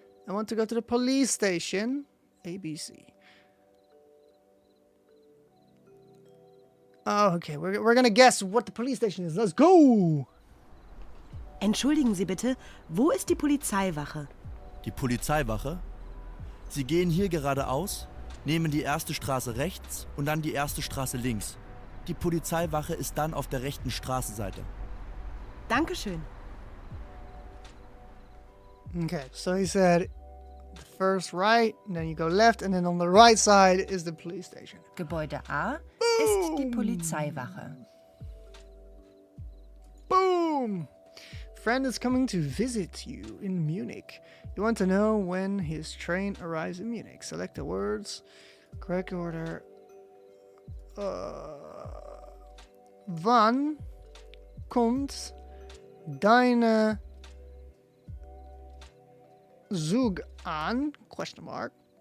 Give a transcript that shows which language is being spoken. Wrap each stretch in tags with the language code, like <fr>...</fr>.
<en>I want to go to the police station. ABC. Oh, okay. We're gonna guess what the police station is. Let's go!</en> <de>Entschuldigen Sie bitte, wo ist die Polizeiwache? Die Polizeiwache? Sie gehen hier geradeaus, nehmen die erste Straße rechts und dann die erste Straße links. Die Polizeiwache ist dann auf der rechten Straßenseite. Dankeschön.</de> <en>Okay, so he said the first right, and then you go left, and then on the right side is the police station.</en> <de>Gebäude A ist die Polizeiwache.</de> <en>Boom! Friend is coming to visit you in Munich. You want to know when his train arrives in Munich. Select the words. Correct order.</en> <de>Wann kommt deine Zug an?</de> <en>Question mark.</en>